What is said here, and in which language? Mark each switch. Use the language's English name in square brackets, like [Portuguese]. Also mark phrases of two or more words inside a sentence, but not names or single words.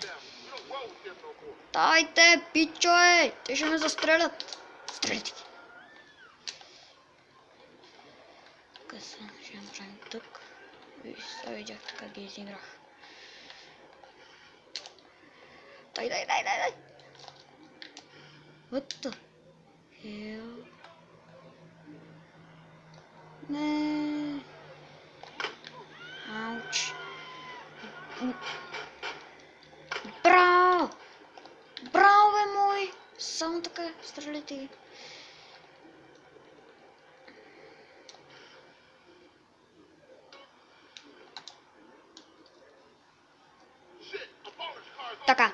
[Bulgarian] Дайте, пичове! Те ще ме застрелят. Стреляйте ги. Тук са, ще направим тук. Сега видяхте как ги изиграх. Дай! [English] What the hell? [Bulgarian] Не. Ауч. Браво! Браво, бе мой! Само така, стреляйте ги. Така.